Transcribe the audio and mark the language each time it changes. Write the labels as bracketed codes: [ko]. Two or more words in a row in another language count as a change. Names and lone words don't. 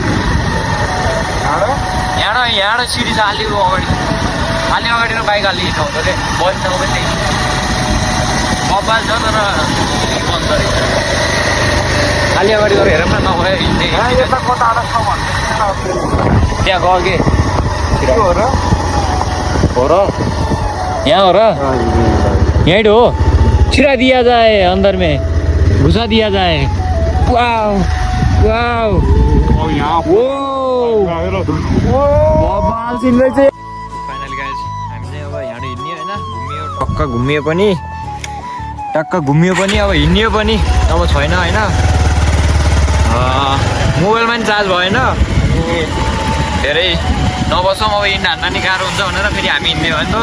[ne] यहाँ सिडी छ अलि अगाडि र बाइक अलि हिँड्नु हुन्छ अरे बस नआउँदै त्यही बब्बाल छ तर बन्द रहेछ अलि अगाडि गएर हेरौँ न नभए हिँड्ने यता कताबाट छ भन्ने त्यहाँ गयो के हो र हो र यहाँ हो र यहीँ हो [hi] छिरा दिया जाए अंदर में घुसा दिया जाए [en] wow wow [ne] यहाँ बबाल सिन रहेछ [en] finally guys [ne] हामी चाहिँ अब यहाँ हिँड्ने होइन टक्क घुमियो पनि अब हिँड्यो पनि अब छैन होइन मोबाइलमा नि चार्ज भएन धेरै नबसौँ अब हिँड्न हान्न नि गाह्रो हुन्छ भनेर फेरि हामी हिँड्ने भयो नि त